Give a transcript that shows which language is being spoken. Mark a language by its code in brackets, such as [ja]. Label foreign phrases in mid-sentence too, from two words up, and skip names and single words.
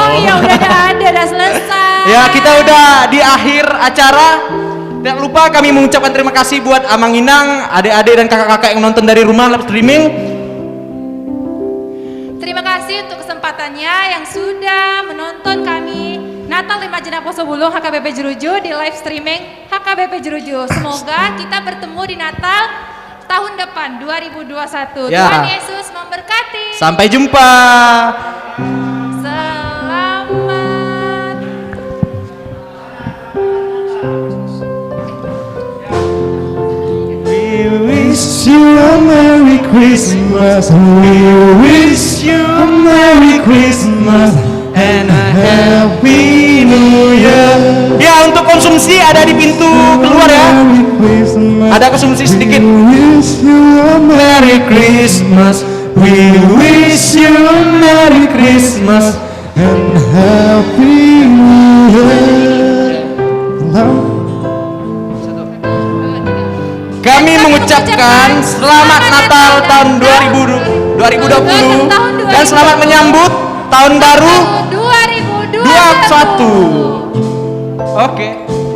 [id] Oh iya udah ada, udah selesai. Ya kita udah di akhir acara. Tidak lupa kami mengucapkan terima kasih buat [bbc] Amang Inang, [id] adik-adik dan kakak-kakak yang nonton dari rumah [en] live streaming. [id] Terima kasih untuk kesempatannya yang sudah menonton kami Natal 5 Jenap Posobulung HKBP Jeruju di [en] live streaming [id] HKBP Jeruju. Semoga kita bertemu di Natal tahun depan 2021. Ya. Tuhan Yesus memberkati. Sampai jumpa. Selamat. [en] We wish you a Merry Christmas. We wish you a Merry Christmas and a Happy New Year. [id] Ya, untuk konsumsi ada di pintu keluar ya. Ada konsumsi sedikit. [en] We wish you a Merry Christmas. We wish you a Merry Christmas and a Happy New Year. [id] Kami mengucapkan selamat Natal tahun 2020. Tahun dan selamat menyambut tahun baru 2021. Oke.